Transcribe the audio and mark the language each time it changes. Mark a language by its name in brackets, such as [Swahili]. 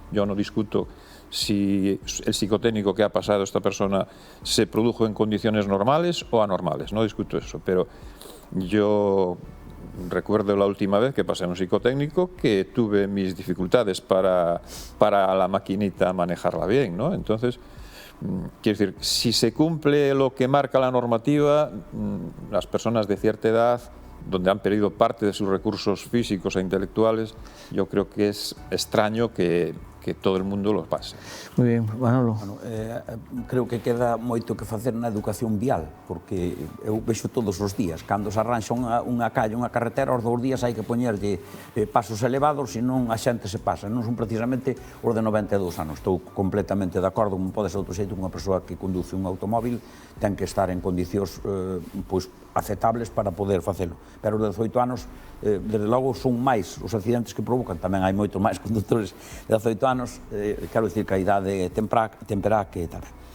[Spanish] Yo no discuto si el psicotécnico que ha pasado esta persona se produjo en condiciones normales o anormales, no discuto eso, pero yo recuerdo la última vez que pasé un psicotécnico que tuve mis dificultades para la maquinita manejarla bien, ¿no? Entonces, quiero decir, si se cumple lo que marca la normativa, las personas de cierta edad, donde han perdido parte de sus recursos físicos e intelectuales, yo creo que es extraño que que todo el mundo lo pase. Muy bien, Manolo. [Galician] Bueno, creo que queda moito que facer na educación vial, porque eu vexo todos os días, cando se arranxa unha calle, unha carretera, aos 2 días hai que poñerlle pasos elevados, senón a xente se pasa. Non son precisamente os de 92 anos. Estou completamente de acordo, como pode ser outro xeito, unha persoa que conduce un automóvil ten que estar en condicións aceptables para poder facelo. Pero os de 18 anos, desde logo, son máis os accidentes que provocan, tamén hai moitos máis conductores de 18 anos, quero dicir que a idade temperá que tal.